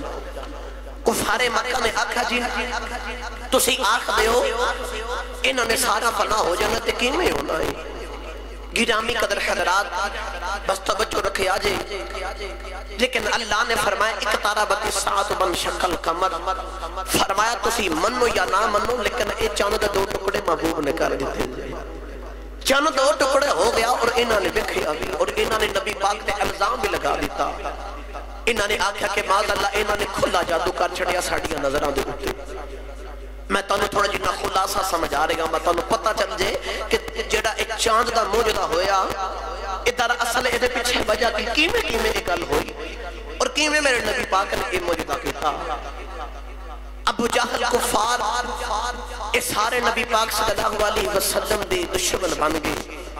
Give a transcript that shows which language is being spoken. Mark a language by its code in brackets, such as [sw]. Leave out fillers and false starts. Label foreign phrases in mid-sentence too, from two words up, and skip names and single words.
[pa] کفار مکہ نے آکھا جی تسی آکھ دے ہو انہوں نے سارا فنا ہو جانا تے کیویں ہونا ہے. گرامی قدر حضرات بس توجہ رکھے آجے. لیکن اللہ نے فرمایا [ar] اقتربت الساعۃ وانشق القمر. [pa] فرمایا تسی منو یا نہ منو لیکن اے چاند دے دو ٹکڑے محبوب نے کر دیتے. چاند دو ٹکڑے ہو گیا اور انہوں نے ویکھیا بھی، اور انہوں نے نبی پاک تے الزام بھی لگا دیتا. انہوں نے آکھیا کہ [ar] معاذ اللہ [pa] انہوں نے کھلا جادو کر چھڑیا ساڈیاں نظراں دے اوتے. میں تانوں تھوڑا جتنا خلاصہ سمجھا رہا ہوں، میں تانوں پتہ چل جائے کہ جڑا ایک چاند دا موجودہ ہویا ادھر اصل ادھر پیچھے وجہ کی کیویں ایک گل ہوئی اور کیویں میرے نبی پاک نے یہ موجودہ کیتا. ابو جہل کفار اے سارے نبی پاک [ar] صلی اللہ علیہ وسلم [pa] دے دشمن بن گئے.